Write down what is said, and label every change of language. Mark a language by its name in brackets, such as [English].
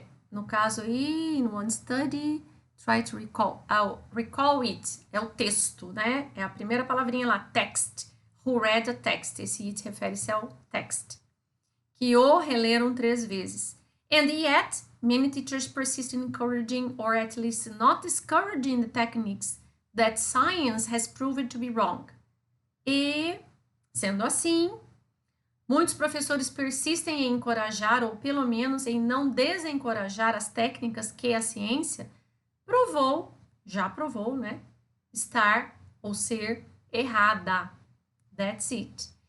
[Portuguese] No caso aí, [English] in one study, try to recall. Recall it [Portuguese] é o texto, né? É a primeira palavrinha lá, text. [English] Who read a text. [Portuguese] Esse it refere-se ao text. Que o releram 3 vezes. [English] And yet, many teachers persist in encouraging or at least not discouraging the techniques that science has proven to be wrong. [Portuguese] E, sendo assim, muitos professores persistem em encorajar, ou pelo menos em não desencorajar as técnicas que a ciência já provou, né? Estar ou ser errada. [English] That's it.